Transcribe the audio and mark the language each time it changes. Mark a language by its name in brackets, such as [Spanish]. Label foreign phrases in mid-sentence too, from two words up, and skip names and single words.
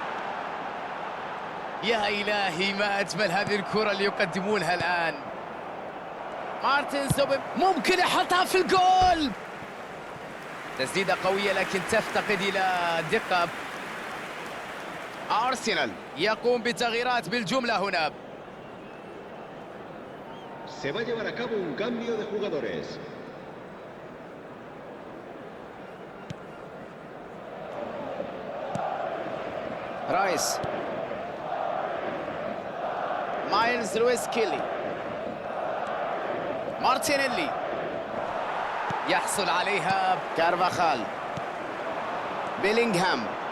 [Arabic] يا إلهي، ما أجمل هذه الكرة اللي يقدمونها الآن. مارتن زوبيم ممكن يحطها في الجول. تسديدة قوية لكن تفتقد إلى دقة. أرسنال يقوم بتغييرات بالجملة هنا. [Spanish] Se va a llevar a cabo un cambio de jugadores. [Arabic] رايس، مايلز لويس كيلي، مارتينيلي يحصل عليها كارفاخال، بيلينغهام.